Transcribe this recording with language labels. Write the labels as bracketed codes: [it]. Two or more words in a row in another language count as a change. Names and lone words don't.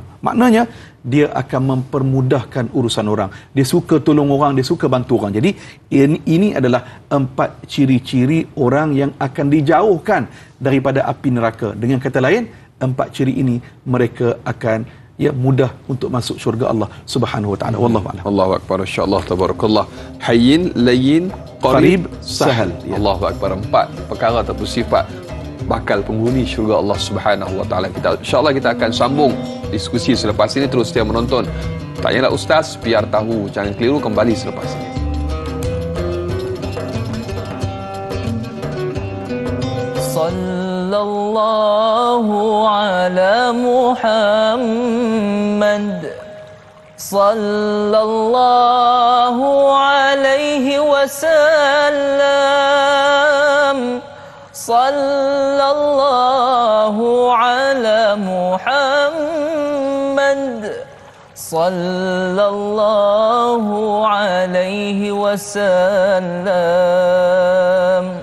[ms] Maknanya dia akan mempermudahkan urusan orang. Dia suka tolong orang, dia suka bantu orang. Jadi ini adalah 4 ciri-ciri orang yang akan dijauhkan daripada api neraka. Dengan kata lain, 4 ciri ini mereka akan mudah untuk masuk syurga Allah [ar] سبحانه وتعالى. والله أعلم. الله أكبر إن شاء الله تبارك الله هين لين قريب سهل. الله أكبر. [ms] 4 perkara ataupun sifat bakal penghuni syurga Allah [ar] سبحانه وتعالى. [ms] Insya-Allah kita akan sambung diskusi selepas ini. Terus setia menonton Tanyalah Ustaz, biar tahu, jangan keliru, kembali selepas ini. [ar] صلى الله على محمد, صلى الله عليه وسلم صلى الله على محمد صلى الله عليه وسلم.